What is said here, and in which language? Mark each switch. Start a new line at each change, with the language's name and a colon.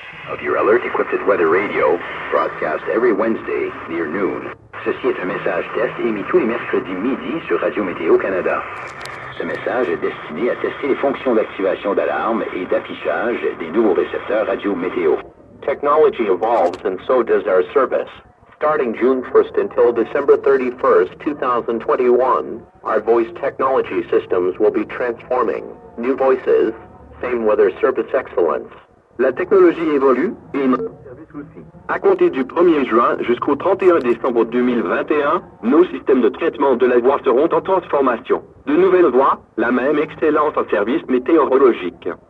English: Of your alert-equipped weather radio, broadcast every Wednesday near noon.
French: Ceci est un message test émis tous les mercredis midi sur Radio Météo Canada. Ce message est destiné à tester les fonctions d'activation d'alarme et d'affichage des nouveaux récepteurs Radio Météo.
English: Technology evolves and so does our service. Starting June 1st until December 31st, 2021, our voice technology systems will be transforming. New voices, same weather service excellence.
French: La technologie évolue et notre service aussi. À compter du 1er juin jusqu'au 31 décembre 2021, nos systèmes de traitement de la voix seront en transformation. De nouvelles voix, la même excellence en service météorologique.